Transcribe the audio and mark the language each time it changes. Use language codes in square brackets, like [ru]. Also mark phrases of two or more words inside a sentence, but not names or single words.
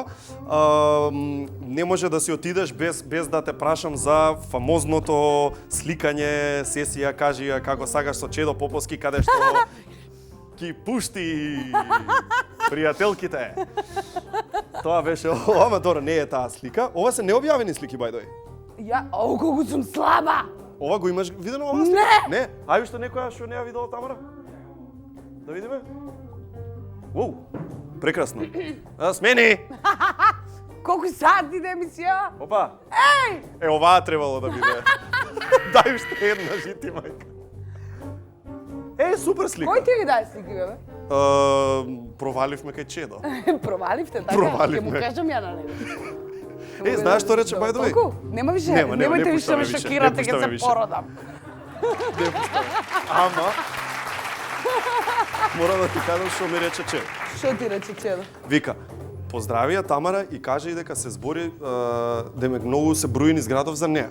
[mk] Не може да си отидеш без да те прашам за фамозното сликање, сесија, кажи ја како сакаш со Чедо Поповски, каде што ки пушти пријателките. Тоа беше, ама добро, не е таа слика. Ова се необјавени слики, [en] by the way. [mk] Ја, колку сум слаба! Ова го имаш видено ова слика? Не. Ајде што некоја што не ја видела Тамара? Да видиме. Воу, прекрасно. Смени! Колку сати да емисија? Опа! Еј! Оваа требало да биде. Дај уште една жити, мајка. Супер слика. Кој ти ги даде слики, бе? Проваливме кај Чедо. Проваливте, така? Проваливме. Ќе му кажам ја на него. Знаеш што рече, [en] by the way? [mk] Толку? Нема више, немојте више да ме шокирате ке се породам. Не пуштаме. Ама, мора да ти кажам што ми рече Чедо. Што ти рече Чедо? Вика, поздрави ја Тамара и кажа и дека се збори, демек многу се брои низ градов за неа.